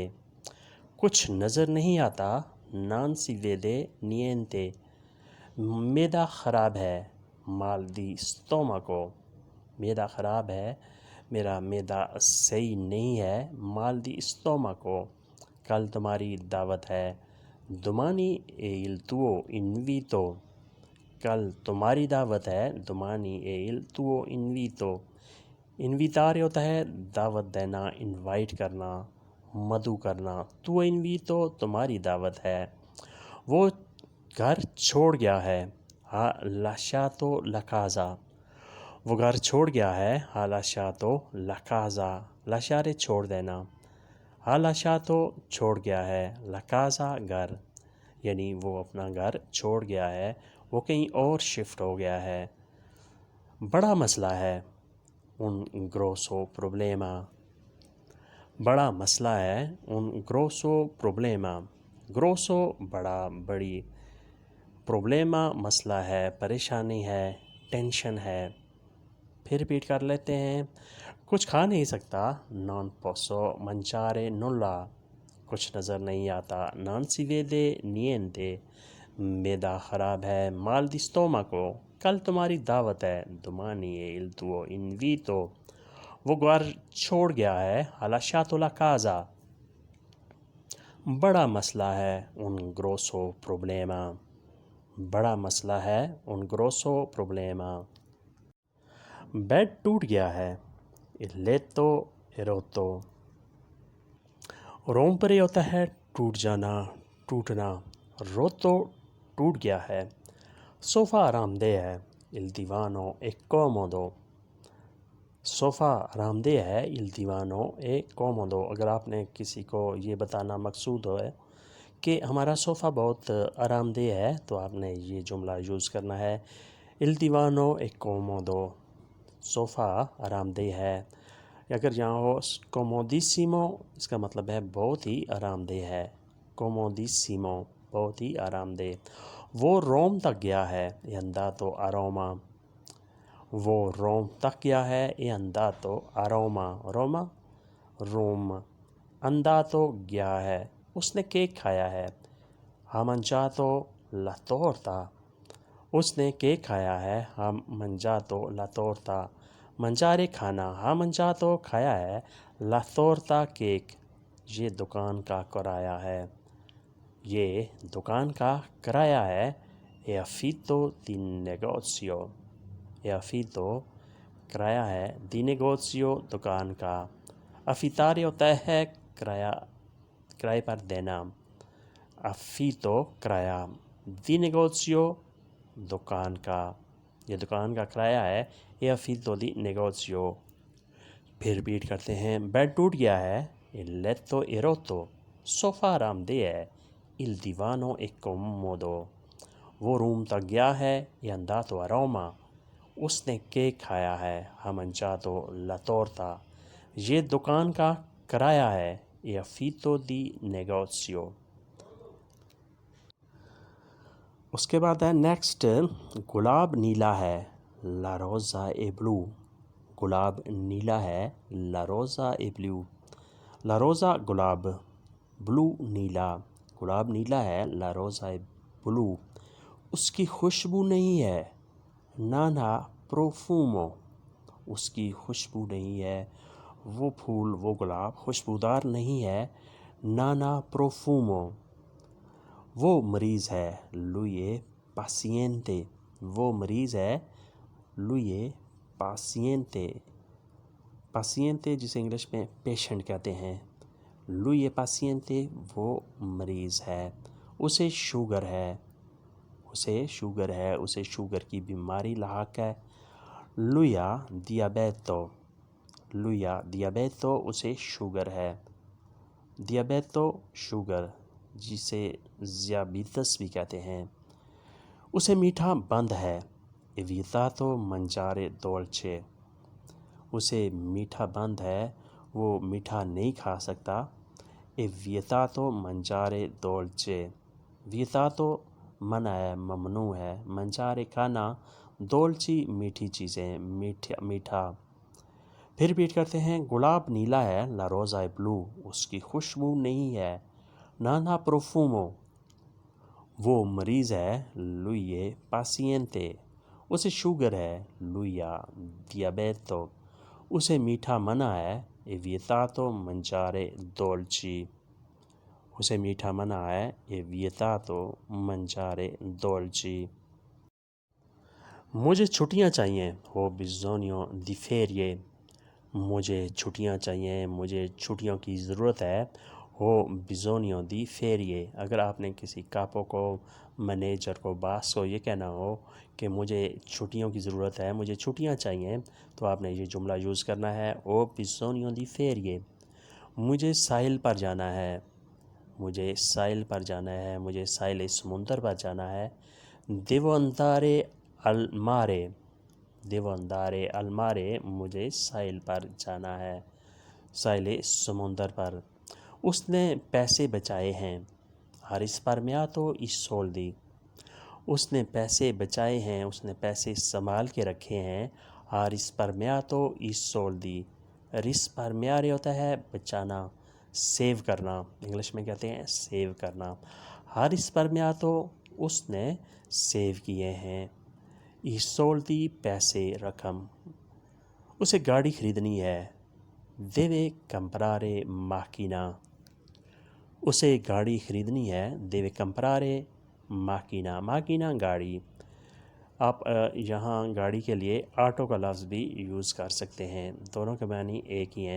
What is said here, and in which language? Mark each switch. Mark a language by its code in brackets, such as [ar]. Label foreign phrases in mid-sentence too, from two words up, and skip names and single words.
[ur] کچھ نظر نہیں آتا، [it] non si vede niente. [ur] معدہ خراب ہے، [it] mal di stomaco. [ur] معدہ خراب ہے، میرا معدہ صحیح نہیں ہے، [it] mal di stomaco. [ur] کل تمہاری دعوت ہے، [it] domani è il tuo invito. [ur] کل تمہاری دعوت ہے، [it] domani è il tuo invito. [ur] انویتارے ہوتا ہے دعوت دینا، انوائٹ کرنا، مدعو کرنا۔ تو انویتو تمہاری دعوت ہے۔ وہ گھر چھوڑ گیا ہے، [it] ha lasciato la casa. [ur] وہ گھر چھوڑ گیا ہے، [it] ha lasciato la casa. [ur] لاشارے چھوڑ دینا، [it] ha lasciato [ur] چھوڑ گیا ہے، لکازا گھر، یعنی وہ اپنا گھر چھوڑ گیا ہے، وہ کہیں اور شفٹ ہو گیا ہے۔ بڑا مسئلہ ہے، [it] un grosso problema۔ [ur] بڑا مسئلہ ہے، [it] un grosso problema۔ grosso بڑا، [ur] بڑی، problema مسئلہ ہے، پریشانی ہے، ٹینشن ہے۔ پھر ریپیٹ کر لیتے ہیں۔ کچھ کھا نہیں سکتا، [it] non posso mangiare nulla۔ [ur] کچھ نظر نہیں آتا، [it] non si vede niente۔ [ur] معدہ خراب ہے، [it] mal di stomaco۔ [ur] کل تمہاری دعوت ہے، [it] domani è il tuo invito۔ [ur] وہ گھر چھوڑ گیا ہے، [it] ha lasciato la casa۔ [ur] بڑا مسئلہ ہے، [it] un grosso problema۔ [ur] بڑا مسئلہ ہے، [it] un grosso problema۔ [ur] بیڈ ٹوٹ گیا ہے، [it] il letto è rotto۔ [ur] رومپرے ہوتا ہے ٹوٹ جانا، ٹوٹنا۔ روتو ٹوٹ گیا ہے۔ صوفہ آرام دہ ہے، [it] il divano è comodo۔ [ur] صوفہ آرام دہ ہے، [it] il divano è comodo۔ [ur] اگر آپ نے کسی کو یہ بتانا مقصود ہے کہ ہمارا صوفہ بہت آرام دہ ہے، تو آپ نے یہ جملہ یوز کرنا ہے، [it] il divano è comodo۔ [ur] صوفہ آرام دہ ہے۔ اگر یہاں ہو comodissimo، اس کا مطلب ہے بہت ہی آرام دہ ہے۔ comodissimo بہت ہی آرام دہ۔ وہ روم تک گیا ہے، [it] è andato a Roma۔ [ur] وہ روم تک گیا ہے، [it] è andato a Roma۔ [ur] روما روم۔ [it] andato گیا [ur] ہے، اس نے کیک کھایا ہے، [it] ha mangiato la torta۔ [ur] اس نے کیک کھایا ہے، [it] ha mangiato la torta۔ [ur] منجارے کھانا، [it] ha mangiato [ur] کھایا ہے، [it] la torta کیک۔ [ur] یہ دکان کا کرایہ ہے، یہ دکان کا کرایہ ہے، [it] è affitto di negozio۔ è affitto [ur] کرایہ ہے، [it] di negozio [ur] دکان کا۔ affittare ہوتا ہے کرایہ، کرائے پر دینا۔ affitto کرایہ، [it] di negozio [ur] دکان کا، یہ دکان کا کرایہ ہے، [it] è affitto di negozio۔ [ur] پھر ریپیٹ کرتے ہیں۔ بیڈ ٹوٹ گیا ہے، [it] il letto è rotto۔ [ur] صوفہ آرام دہ ہے، [it] il divano è comodo۔ [ur] وہ روم تک گیا ہے، [it] è andato a Roma۔ [ur] اس نے کیک کھایا ہے، [it] ha mangiato la torta۔ [ur] یہ دکان کا کرایہ ہے، [it] è affitto di negozio۔ [ur] اس کے بعد ہے نیکسٹ، گلاب نیلا ہے، [it] la rosa è blu۔ [ur] گلاب نیلا ہے، [it] la rosa è blu۔ la rosa [ur] گلاب، بلو نیلا۔ گلاب نیلا ہے، [it] la rosa è blu۔ [ur] اس کی خوشبو نہیں ہے، [it] non ha profumo۔ [ur] اس کی خوشبو نہیں ہے، وہ پھول، وہ گلاب خوشبودار نہیں ہے، [it] non ha profumo۔ [ur] وہ مریض ہے، [it] lui è paziente۔ [ur] وہ مریض ہے، [it] lui è paziente۔ [ur] paziente جسے انگلش میں پیشنٹ کہتے ہیں، [it] lui è paziente, [ur] وہ مریض ہے. اسے شوگر ہے، اسے شوگر ہے، اسے شوگر کی بیماری لاحق ہے. [it] lui ha diabeto، lui ha diabeto، [ur] اسے شوگر ہے. diabeto شوگر، جسے ذیابیطس بھی کہتے ہیں. اسے میٹھا بند ہے. [it] evitato mangiare dolce، [ur] اسے میٹھا بند ہے، وہ میٹھا نہیں کھا سکتا. [it] evitato mangiare dolce، vietato [ur] منع ہے، ممنوع ہے. mangiare کھانا، dolci میٹھی چیزیں، میٹھا. پھر ریپیٹ کرتے ہیں. گلاب نیلا ہے، [it] la rosa è blu، [ur] اس کی خوشبو نہیں ہے. [it] non ha profumo، [ur] وہ مریض ہے. [it] lui è paziente، [ur] اسے شوگر ہے. [it] lui ha diabeto، [ur] اسے میٹھا منع ہے. [it] evitato mangiare dolci، [ur] اسے میٹھا منع ہے. [it] evitato mangiare dolci. [ur] مجھے چھٹیاں چاہیے. [it] ho bisogno di ferie، [ur] مجھے چھٹیاں چاہیے، مجھے چھٹیوں کی ضرورت ہے. [it] ho bisogno di ferie، [ur] اگر آپ نے کسی کاپو کو، مینیجر کو، باس کو یہ کہنا ہو کہ مجھے چھٹیوں کی ضرورت ہے، مجھے چھٹیاں چاہیے، تو آپ نے یہ جملہ یوز کرنا ہے. [it] ho bisogno di ferie. [ur] مجھے ساحل پر جانا ہے، مجھے ساحل پر جانا ہے، مجھے ساحل سمندر پر جانا ہے. [it] devo andare al mare، devo andare al mare، [ur] مجھے ساحل پر جانا ہے، ساحل سمندر پر. اس نے پیسے بچائے ہیں. [it] ha risparmiato i soldi، [ur] اس نے پیسے بچائے ہیں، اس نے پیسے سنبھال کے رکھے ہیں. [it] ha risparmiato i soldi. risparmiare [ur] ہوتا ہے بچانا، سیو کرنا، انگلش میں کہتے ہیں سیو کرنا. [it] ha risparmiato، [ur] اس نے سیو کیے ہیں. [it] i soldi [ur] پیسے، رقم. اسے گاڑی خریدنی ہے. [it] deve comprare macchina، [ur] اسے گاڑی خریدنی ہے. [it] deve comprare macchina، macchina گاڑی. [ur] آپ یہاں گاڑی کے لیے آٹو کا لفظ بھی یوز کر سکتے ہیں، دونوں کے معنی ایک ہی ہیں.